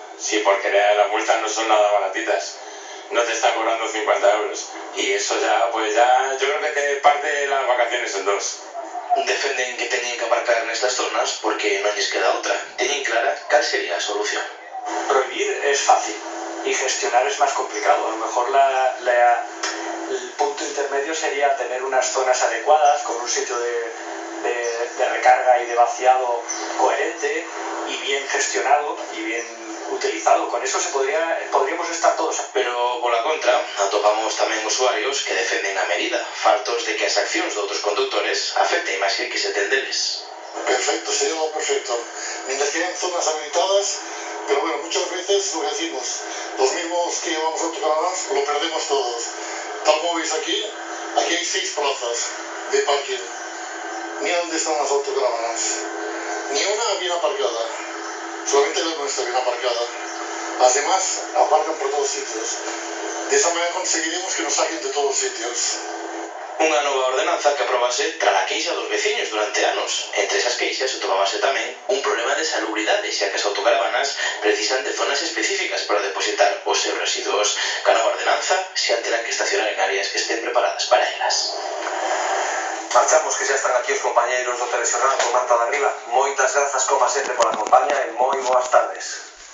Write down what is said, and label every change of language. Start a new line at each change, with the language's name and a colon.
Spanish: Sí, porque las multas no son nada baratitas. No te están cobrando 50 euros. Y eso ya, pues ya, yo creo que te parte las vacaciones en 2.
Galician: Defenden que teñen que aparcar nestas zonas porque non lles queda outra. Teñen clara cal sería a solución.
Spanish: Prohibir es fácil y gestionar es más complicado. A lo mejor el punto intermedio sería tener unas zonas adecuadas con un sitio de de recarga y de vaciado coherente y bien gestionado y bien utilizado. Con eso podríamos estar todos.
Galician: Pero, pola contra, atopamos tamén usuarios que defenden a medida, fartos de que as accións de outros conductores afecten a imaxe que se ten deles.
Spanish: Perfecto, sería lo perfecto. Mientras que hay zonas habilitadas, pero bueno, muchas veces lo que decimos, los mismos que llevamos autocaravanas lo perdemos todos. Tal como veis aquí hay 6 plazas de parking. Mira dónde están las autocaravanas. Ni una bien aparcada. Solamente la nuestra bien aparcada. Las demás aparcan por todos sitios. De esa manera conseguiremos que nos saquen de todos sitios.
Galician: Unha nova ordenanza que aprobase tras a queixa dos veciños durante anos. Entre esas queixas atopábase tamén un problema de salubridade, xa que as autocaravanas precisan de zonas específicas para depositar os seus residuos. Ca nova ordenanza xa terán que estacionar en áreas que estén preparadas para elas. Marchamos, que xa están aquí os compañeiros do Telexornal con Marta de Arriba. Moitas grazas, como sempre, pola compañía e moi boas tardes.